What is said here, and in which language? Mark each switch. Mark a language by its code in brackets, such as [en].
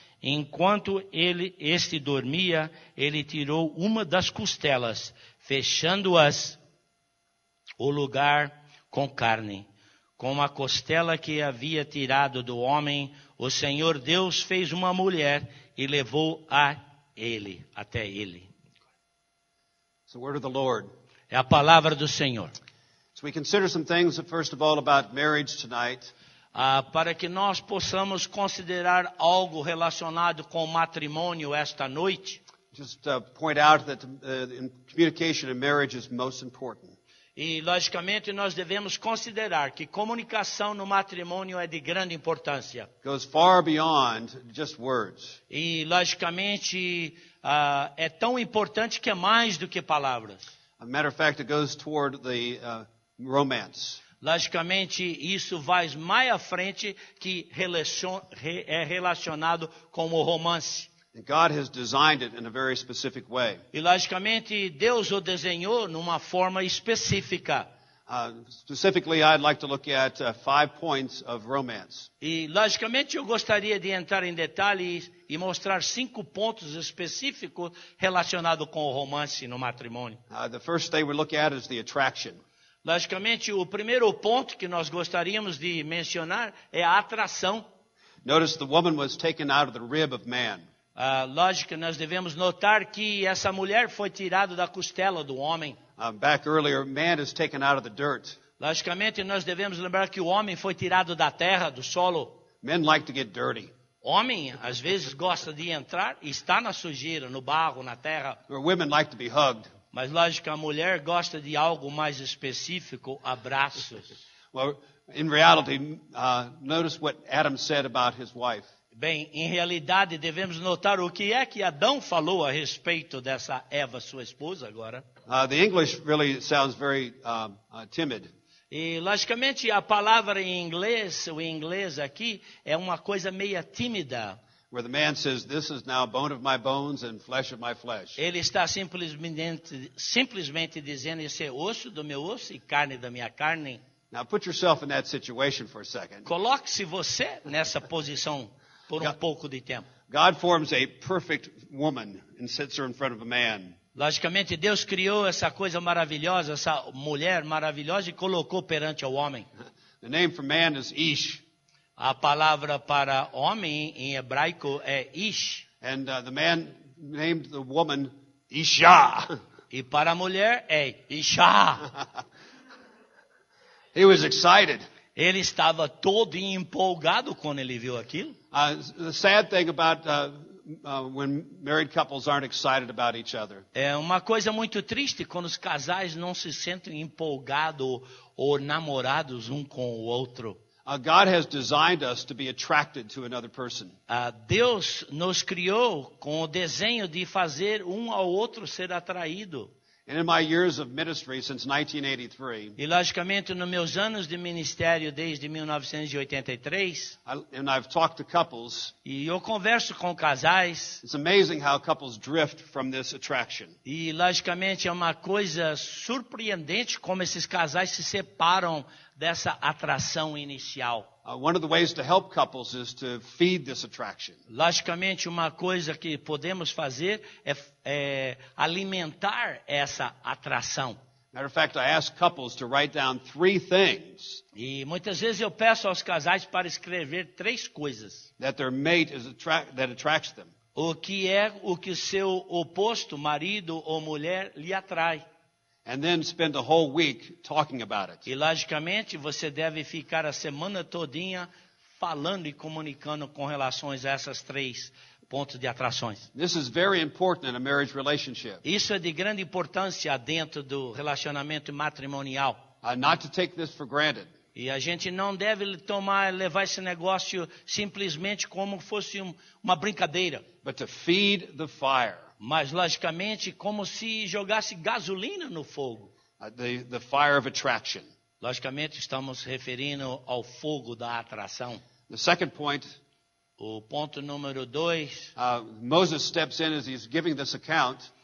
[pt] Enquanto este dormia, ele tirou uma das costelas, fechando-as o lugar com carne. Com a costela que havia tirado do homem, o Senhor Deus fez uma mulher e levou até ele. [en] It's the word of the Lord. [pt] É a palavra do Senhor. [en] So we consider some things, first of all, about marriage tonight. [pt] Para que nós possamos considerar algo relacionado com o matrimônio esta noite. [en] Just point out that communication in marriage is most important. [pt] E, logicamente, nós devemos considerar que comunicação no matrimônio é de grande importância. [en] It goes far beyond just words. [pt] E, logicamente, é tão importante que é mais do que palavras. [en] As a matter of fact, it goes toward the romance. [pt] Logicamente, isso vai mais à frente que é relacionado com o romance. [en] And God has designed it in a very specific way. [pt] E, logicamente, Deus o desenhou numa forma específica. [en] Specifically, I'd like to look at 5 points of romance. [pt] E, logicamente, eu gostaria de entrar em detalhes e mostrar 5 pontos específicos relacionados com o romance no matrimônio. [en] The first thing we look at is the attraction. [pt] Logicamente, o primeiro ponto que nós gostaríamos de mencionar é a atração. [en] Notice the woman was taken out of the rib of man. [pt] Lógico, nós devemos notar que essa mulher foi tirada da costela do homem. [en] Back earlier, man is taken out of the dirt. [pt] Logicamente, nós devemos lembrar que o homem foi tirado da terra, do solo. [en] Men like to get dirty. [pt] Homem, às vezes, gosta de entrar e está na sujeira, no barro, na terra. [en] Where women like to be hugged. [pt] Mas, lógico, a mulher gosta de algo mais específico, abraços. [en] Well, in reality, notice what Adam said about his wife. [pt] Bem, em realidade, devemos notar o que é que Adão falou a respeito dessa Eva, sua esposa, agora. [en] The English really sounds very timid. [pt] E, logicamente, a palavra em inglês, o inglês aqui, é uma coisa meia tímida. [en] Where the man says, "This is now bone of my bones and flesh of my flesh." [pt] Ele está simplesmente dizendo, esse é osso do meu osso e carne da minha carne. [en] Now put yourself in that situation for a second. [pt] Coloque-se você nessa posição por pouco de tempo. [en] God forms a perfect woman and sits her in front of a man. [pt] Logicamente, Deus criou essa coisa maravilhosa, essa mulher maravilhosa e colocou perante o homem. [en] The name for man is Ish. [pt] A palavra para homem em hebraico é Ish. [en] And the man named the woman Isha. [pt] E para a mulher é Isha. [en] He was excited. [pt] Ele estava todo empolgado quando ele viu aquilo. [en] The sad thing about when married couples aren't excited about each other. [pt] É uma coisa muito triste quando os casais não se sentem empolgados ou namorados um com o outro. [en] God has designed us to be attracted to another person. [pt] Deus nos criou com o desenho de fazer um ao outro ser atraído. [en] And in my years of ministry since 1983, [pt] E logicamente nos meus anos de ministério desde 1983, [en] and I've talked to couples, [pt] e eu converso com casais, [en] it's amazing how couples drift from this attraction. [pt] e logicamente é uma coisa surpreendente como esses casais se separam dessa atração inicial. [en] One of the ways to help couples is to feed this attraction. [pt] Logicamente, uma coisa que podemos fazer é alimentar essa atração. [en] Matter of fact, I ask couples to write down 3 things [pt] E muitas vezes eu peço aos casais para escrever 3 coisas. [en] that their mate is that attracts them. [pt] O que é o que seu oposto, marido ou mulher, lhe atrai. [en] And then spend a whole week talking about it. [pt] E logicamente você deve ficar a semana todinha falando e comunicando com relações a essas 3 pontos de atrações. [en] This is very important in a marriage relationship. [pt] Isso é de grande importância dentro do relacionamento matrimonial. [en] Not to take this for granted. [pt] E a gente não deve levar esse negócio simplesmente como fosse uma brincadeira. [en] But to feed the fire. [pt] Mas, logicamente, como se jogasse gasolina no fogo. [en] The fire of attraction. [pt] Logicamente, estamos referindo ao fogo da atração. [en] The second point, [pt] O ponto número 2. [en] Moses steps in as he's giving this account.